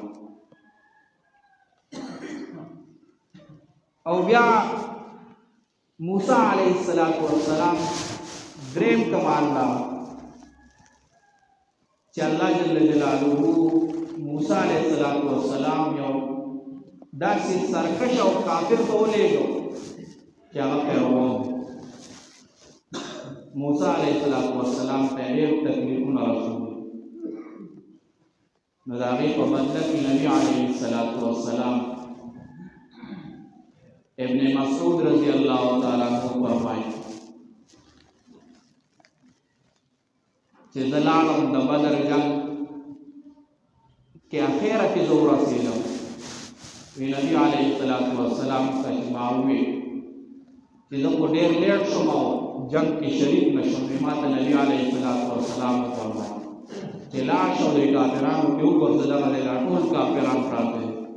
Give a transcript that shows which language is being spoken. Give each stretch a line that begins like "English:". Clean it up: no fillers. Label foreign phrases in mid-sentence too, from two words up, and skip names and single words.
Pashto: او بیا موسی علیه السلام دریم کمال دا چې
Arabic: الله جل جلاله
Pashto: موسی علیه السلام یو داسې سرکش او کافر ته ولېږو چې هغه فرعون موسی علیه السلام ته ډېر تکلیفونه رسول نو د هغې په بدله کې نبي علیه السلام ابن مسعود
Arabic: رضی اللہ تعالیٰ عنہ
Pashto: فرمائے چې زه لاړم د بدر جنگ کې اخیره کې زه ورسېدم وی نبي علیه السلام ته چې ما وویل چې زه خو ډېر لیټ شوم او جنگ کې شریک نه شوم ما ته نبي علیه السلام وفرمایل چې لاړ شه او د کافرانو کې وګرځه دغه دی دا ټول کافران پراته دي